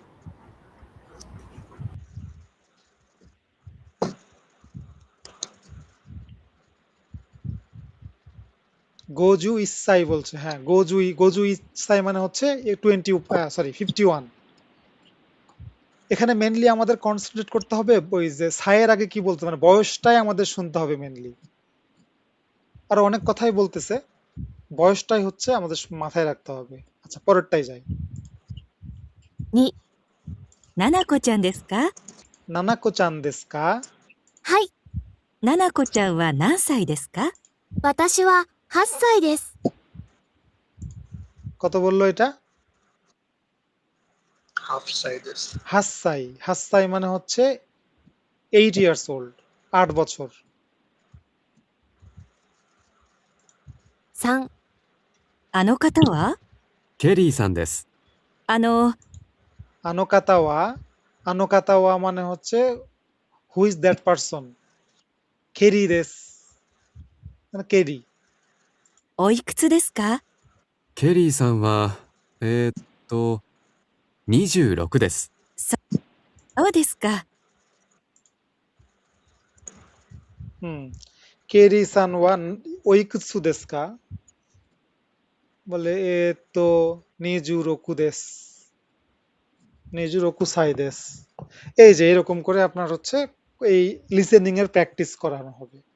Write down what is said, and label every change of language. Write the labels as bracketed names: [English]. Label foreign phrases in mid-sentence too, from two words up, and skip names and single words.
[Japanese] 五十一歳 [Bangla] বলছে, হ্যাঁ [Japanese] 五十一歳 [Bangla] মানে হচ্ছে 51। এখানে মেনলি আমাদের কনসেন্ট্রেট করতে হবে ওই যে সায়ের আগে কি বলতে, মানে বয়সটাই আমাদের শুনতে হবে মেনলি। আর অনেক কথাই বলতেছে, বয়সটাই হচ্ছে আমাদের মাথায় রাখতে হবে। আচ্ছা পরেরটাই যাই। [Japanese] 2、ななこちゃんですか？ななこちゃんですか? はい、ななこちゃんは何歳ですか？私は8歳です。 [Bangla] কত বললো এটা? হাফ সাইডেস। হাসাই, হাসাই মানে হচ্ছে [English] 8 years old, [Bangla] 8 বছর। [Japanese] 3、あの方は？ケリーさんです。 [Bangla] আনোকাতাওয়া, আনোকাতাওয়া মানে হচ্ছে [English] who is that person, [Japanese] ケリーです [Bangla] মানে কেরি। [Japanese] おいくつですか？ケリーさんは、26です。そうですか。 [Bangla] হুম, [Japanese] ケリーさんは おいくつですか [Bangla] বলে তো [Japanese] 二十六です、二十六歳です. [Bangla] এই যে এরকম করে আপনার হচ্ছে এই লিসেনিং এর প্র্যাকটিস করানো হবে।